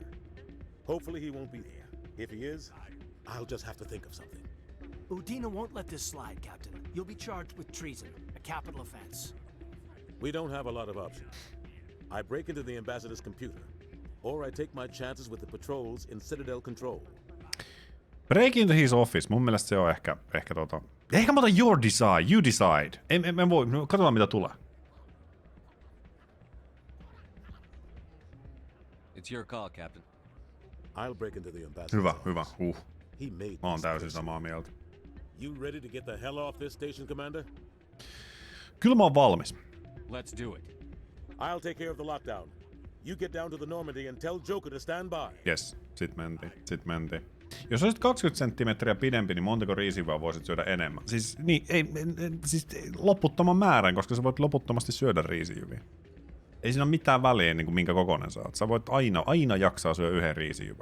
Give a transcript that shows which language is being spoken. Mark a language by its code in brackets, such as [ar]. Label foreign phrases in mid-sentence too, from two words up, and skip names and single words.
[en] Hopefully he won't be there. If he is, I'll just have to think of something. Udina won't let this slide, Captain. You'll be charged with treason, a capital offense. We don't have a lot of options. I break into the ambassador's computer, or I take my chances with the patrols in Citadel control. Break into his office. [fi] Mun mielestä se on ehkä Ehkä mä otan [en] your decide. You decide. [fi] En voi. Katsotaan mitä tulee. [en] It's your call, Captain. I'll break into the ambassador's [fi] Hyvä. [en] He made [fi] Mä oon täysin samaa mieltä. [en] You ready to get the hell off this station, Commander? [fi] Kyllä mä oon valmis. [en] Let's do it. I'll take care of the lockdown. You get down to the Normandy and tell Joker to stand by. Yes. [fi] Sit mentiin. Jos olisit 20 senttimetriä pidempi, niin montako riisivää voisit syödä enemmän? Siis, niin, siis loputtoman määrän, koska sä voit loputtomasti syödä riisijyviä. Ei siinä ole mitään väliä, niin kuin minkä kokoinen sä oot. Sä voit aina jaksaa syödä yhden riisijyvän.